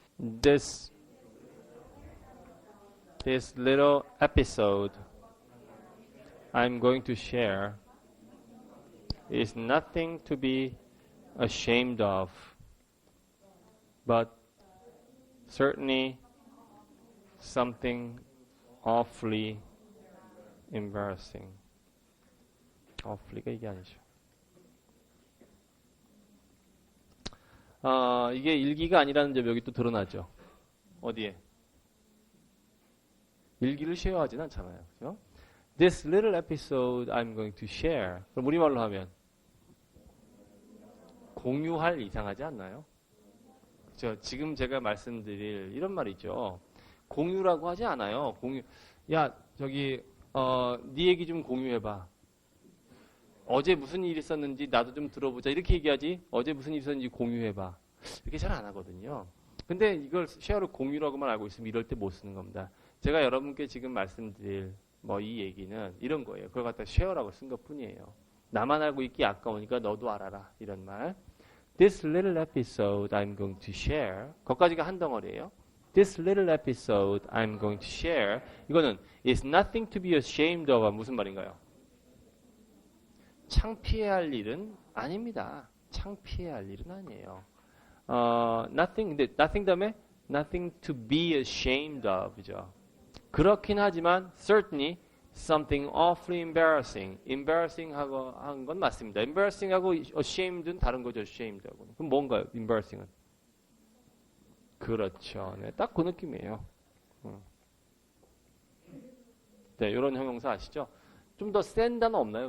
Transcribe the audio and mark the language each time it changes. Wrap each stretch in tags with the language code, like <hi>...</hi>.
<en>This little episode I'm going to share is nothing to be ashamed of, but certainly something awfully embarrassing.</en> <ko>awfully가 이게 아니죠. 이게 일기가 아니라는 점이 여기 또 드러나죠. 어디에? 일기를 쉐어하진 않잖아요. 그죠?</ko> <en>This little episode I'm going to share.</en> <ko>그럼 우리말로 하면 공유할 이상하지 않나요? 그죠? 지금 제가 말씀드릴 이런 말이죠. 공유라고 하지 않아요. 공유. 야, 저기 네 얘기 좀 공유해봐. 어제 무슨 일이 있었는지 나도 좀 들어보자. 이렇게 얘기하지. 어제 무슨 일이 있었는지 공유해봐. 이렇게 잘 안 하거든요. 근데 이걸 쉐어를 공유라고만 알고 있으면 이럴 때 못 쓰는 겁니다. 제가 여러분께 지금 말씀드릴 이 얘기는 이런 거예요. 그걸 갖다 쉐어라고 쓴 것 뿐이에요. 나만 알고 있기 아까우니까 너도 알아라. 이런 말.</ko> <en>This little episode I'm going to share.</en> <ko>거기까지가 한 덩어리예요.</ko> <en>This little episode I'm going to share.</en> <ko>이거는</ko> <en>is nothing to be ashamed of.</en> <ko>무슨 말인가요? 창피해야 할 일은 아닙니다. 창피해야 할 일은 아니에요.</ko> <en>nothing,</en> <ko>근데</ko> <en>nothing</en> <ko>다음에</ko> <en>nothing to be ashamed of,</en> <ko>그죠? 그렇긴 하지만</ko> <en>certainly something awfully embarrassing.</en> <ko>embarrassing 하고 한 건 맞습니다. embarrassing하고 ashamed는 다른 거죠. ashamed하고. 그럼 뭔가요? embarrassing은? 그렇죠. 네, 딱 그 느낌이에요. 네, 이런 형용사 아시죠? 좀 더 센 단어 없나요?</ko>